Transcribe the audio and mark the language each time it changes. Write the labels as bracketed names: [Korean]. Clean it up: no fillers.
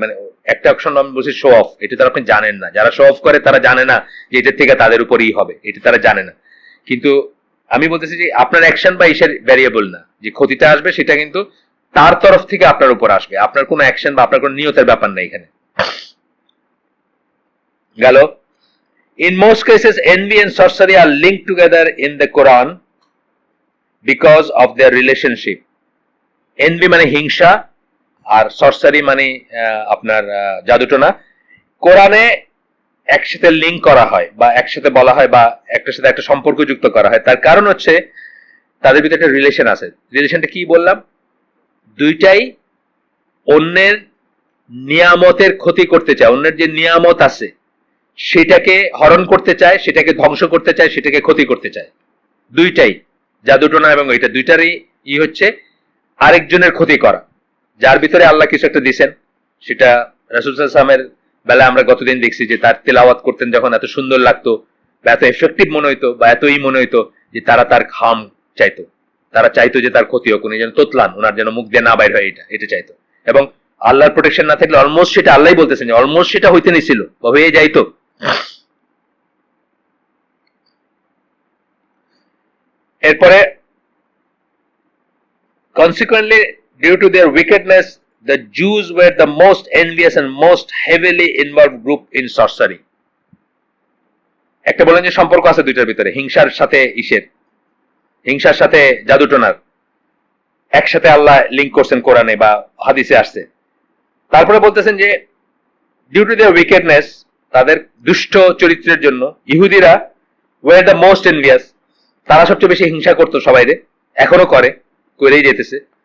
[Bangla] মানে একটা অ্যাকশন আমি বলছি শো অফ, এটা তারা আপনি জানেন না। যারা শো অফ করে তারা জানে না যে এটার থেকে তাদের উপরেই হবে, এটা তারা জানে না। কিন্তু আমি বলতেছি যে আপনার অ্যাকশন বা ইসের ভ্যারিয়েবল না, যে ক্ষতিটা আসবে সেটা কিন্তু তার তরফ থেকে আপনার উপর আসবে, আপনার কোনো অ্যাকশন বা আপনার কোনো নিয়তের ব্যাপার নেই এখানে। গেল। [English] In most cases, envy and sorcery are linked together in the Quran because of their relationship. [Bangla] Envy মানে হিংসা, আর সরসারি মানে আপনার জাদুটোনা। কোরআনে একসাথে লিঙ্ক করা হয় বা একসাথে বলা হয় বা একটার সাথে একটা সম্পর্ক যুক্ত করা হয়। তার কারণ হচ্ছে তাদের ভিতরে একটা রিলেশন আছে। রিলেশনটা কি বললাম? দুইটাই অন্যের নিয়ামতের ক্ষতি করতে চায়, অন্যের যে নিয়ামত আছে সেটাকে হরণ করতে চায়, সেটাকে ধ্বংস করতে চায়, সেটাকে ক্ষতি করতে চায়। দুইটাই, জাদুটোনা এবং এটা দুইটারই হচ্ছে আরেকজনের ক্ষতি করা। যার ভিতরে আল্লাহ কিছু একটা দিছেন, সেটা রাসূল সাল্লাল্লাহু আলাইহি ওয়াসাল্লামের বেলা আমরা গতদিন দেখছি যে তার তেলাওয়াত করতেন যখন এত সুন্দর লাগতো বা এত এফেক্টিভ মনে হইতো বা এতই মনে হইতো যে তারা তার খাম চাইতো, তারা চাইতো যে তার ক্ষতি হোক, উনি যেন তোতলান, ওনার যেন মুখ দিয়ে না বাইর হয়, এটা চাইতো। এবং আল্লাহর প্রোটেকশন না থাকলে অলমোস্ট সেটা আল্লাহই বলতেছেন যে অলমোস্ট সেটা হইতে নিছিল বা হয়ে যাইতো। এরপরে [English] consequently due to their wickedness the Jews were the most envious and most heavily involved group in sorcery. [Bangla] একটা বলেন যে সম্পর্ক আছে দুইটার ভিতরে, হিংসার সাথে হিংসার সাথে জাদুটোনার একসাথে আল্লাহ লিংক করছেন কোরআনে বা হাদিসে আসছে। তারপরে বলতেছেন যে [English] due to their wickedness, [Bangla] তাদের দুষ্ট চরিত্রের জন্য ইহুদিরা [English] were the most envious, [Bangla] তারা সবচেয়ে বেশি হিংসা করতো সবাইরে, এখনো করেই যেতেছে।